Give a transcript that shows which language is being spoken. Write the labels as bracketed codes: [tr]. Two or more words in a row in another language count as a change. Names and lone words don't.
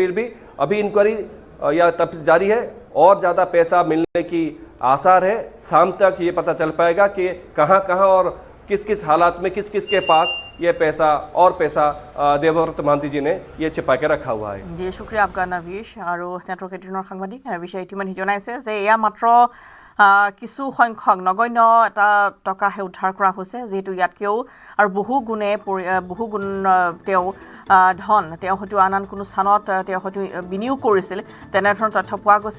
[hi] फिर भी अभी इंक्वायरी या तफ्तीश जारी है और ज़्यादा पैसा मिलने की आसार है। शाम तक ये पता चल पाएगा कि कहाँ कहाँ और किस किस हालात में किस किस के पास ये पैसा और पैसा देवव्रत महंती जी ने ये छिपा के रखा हुआ है। जी शुक्रिया आपका नवीश और नेटवर्क 18 [as] সাংবাদিক নवीশে ইতিমধ্যে জনাইছে যে এয়া মাত্ৰ কিছু সংখ্যক নগণ্য এটা টকাহে উদ্ধাৰ কৰা হৈছে, যেহেতু ইয়াতকেও আৰু বহু গুণ তেওঁ ধন তেওঁ হয়তো আন কোনো স্থানত তেওঁ হয়তো বিনিয়োগ কৰিছিল তেনেধৰণৰ তথ্য পোৱা গৈছে।